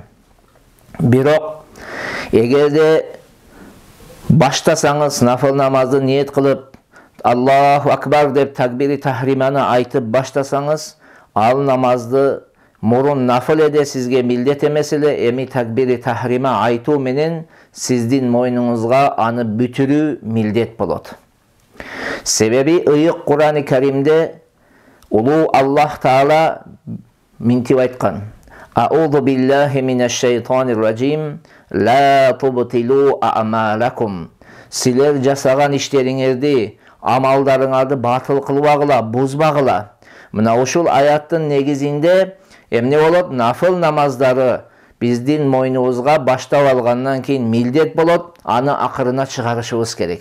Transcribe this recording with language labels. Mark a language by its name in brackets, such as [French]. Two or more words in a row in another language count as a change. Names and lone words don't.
[Kyrgyz] Бирок эгерде баштасаңыз, нафыл намазды ниет кылып, [Arabic] الله أكبر [Kyrgyz] деп такбири тахриманы айтып баштасаңыз, ал намазды мурун нафыл эде сизге милдет эмес эле, эми такбири тахрима айтуу менен сиздин мойнуңузга аны бүтүрүү милдет болот. Себеби ыйык Кур'ан-ы Каримде улуу Аллах Таала мынтип айткан: [Arabic] أعوذ بالله من الشيطان الرجيم لا تبطلوا أعمالكم. [Kyrgyz] Силер жасаган иштериңерди, амалдарыңарды батыл кылбагыла, бузбагыла. Мына ушул аяттын негизинде эмне болот? Нафыл намаздары биздин мойнубузга баштап алгандан кийин милдет болот, аны акырына чыгарышыбыз керек.